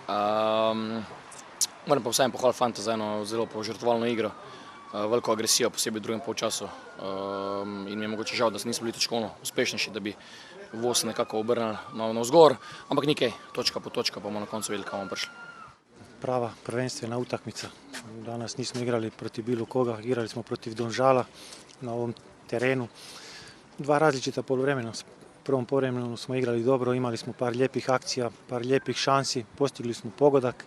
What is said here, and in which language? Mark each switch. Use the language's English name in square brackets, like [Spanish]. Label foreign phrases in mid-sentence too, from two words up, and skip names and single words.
[Slovenian] Moram pa vsem pohvaliti fanta za eno zelo požrtvovalno igro, veliko agresijo, posebej v drugem polčasu. In mi je mogoče žal, da nismo bili točkovno uspešnejši, da bi voz nekako obrnili navzgor. Ampak nikaj, točka po točka, pa bomo na koncu videli, kam bomo prišli. [Croatian] Prava prvenstvena utakmica. Danas nismo igrali proti bilo koga, igrali smo protiv Domžala na ovom terenu. Dva različita poluvremena. U prvom poluvremenu smo igrali dobro, imali smo par lijepih akcija, par lijepih šansi, postigli smo pogodak.